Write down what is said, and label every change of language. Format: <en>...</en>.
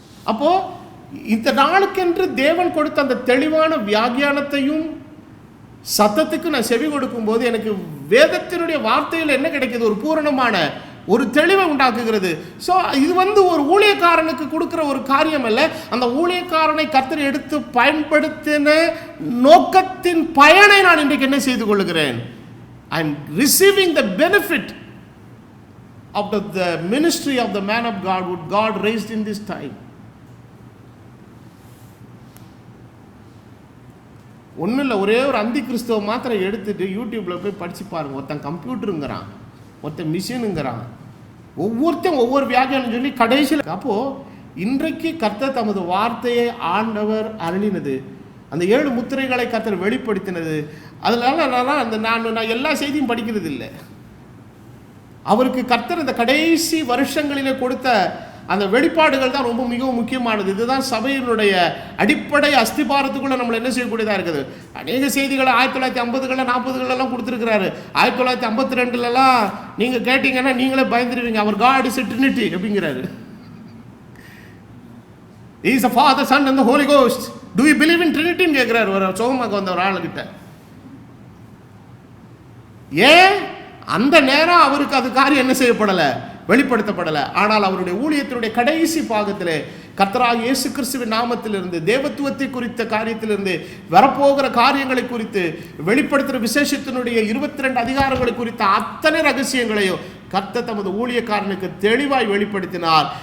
<ta>அப்போது இந்த நாளுக்கென்று தேவன் கொடுத்த அந்த தெளிவான வியாக்கியானத்தையும் சத்தத்துக்கு நான் செவி கொடுக்கும் போது எனக்கு வேதத்தினுடைய வார்த்தையில் என்ன கிடைக்கிது? ஒரு பூரணமான ஒரு தெளிவை உண்டாக்குகிறது. ஸோ இது ஒரு ஊழியக்காரனுக்கு கொடுக்குற ஒரு காரியம் அல்ல. அந்த ஊழியக்காரனை கர்த்தர் எடுத்து பயன்படுத்தின நோக்கத்தின் பயனை நான் இன்றைக்கு என்ன செய்து கொள்கிறேன்?</ta> <en>I am receiving the benefit of the ministry of the man of God who God raised in this time.</en> <ta>ஒன்றும் இல்லை, ஒரே ஒரு அந்தி கிறிஸ்துவ மாத்திரம் எடுத்துட்டு யூடியூப்பில் போய் படித்து பாருங்கள். ஒருத்தன் கம்ப்யூட்டருங்கிறான், ஒருத்தன் மிஷினுங்கிறான், ஒவ்வொருத்தன் ஒவ்வொரு வியாக்கியானம் சொல்லி கடைசியில். அப்போது இன்றைக்கு கர்த்தர் தமது வார்த்தையை ஆண்டவர் அருளினது, அந்த 7 முத்திரைகளை கர்த்தர் வெளிப்படுத்தினது, அதனால நான் எல்லா செய்தியும் படிக்கிறது இல்லை. அவருக்கு கர்த்தர் இந்த கடைசி வருஷங்களிலே கொடுத்த அந்த வெளிப்பாடுகள் தான் ரொம்ப மிகவும் முக்கியமானது. இதுதான் சபையினுடைய அடிப்படை அஸ்திபாரத்துக்குள்ள நம்மளை என்ன செய்யக்கூடியதாக இருக்குது. அநேக செய்திகளை 1950களில் 40களெல்லாம் கொடுத்துருக்கிறாரு. 1952லலாம் நீங்கள் கேட்டீங்கன்னா நீங்களே பயந்துருவீங்க. அவர்</ta> <en>God is trinity</en> <ta>அப்படிங்கிறாரு.</ta> <en>He is the Father, Son and the Holy Ghost. Do you believe in Trinity</en> <ta>ன்னு கேட்குறாரு ஒரு சோகமாக வந்த ஒரு ஆளுகிட்ட. ஏன் அந்த நேரம் அவருக்கு அது காரியம் என்ன செய்யப்படலை, வெளிப்படுத்தப்படலை. ஆனால் அவருடைய ஊழியத்தினுடைய கடைசி பாகத்தில் கர்த்தராகிய இயேசு கிறிஸ்துவின் நாமத்திலிருந்து தேவத்துவத்தை குறித்த காரியத்திலிருந்து வரப்போகிற காரியங்களை குறித்து வெளிப்படுத்துகிற விசேஷத்தினுடைய 22 அதிகாரங்களை குறித்த அத்தனை ரகசியங்களையும் கர்த்தர் தமது ஊழியக்காரனுக்கு தெளிவாய் வெளிப்படுத்தினார்.</ta>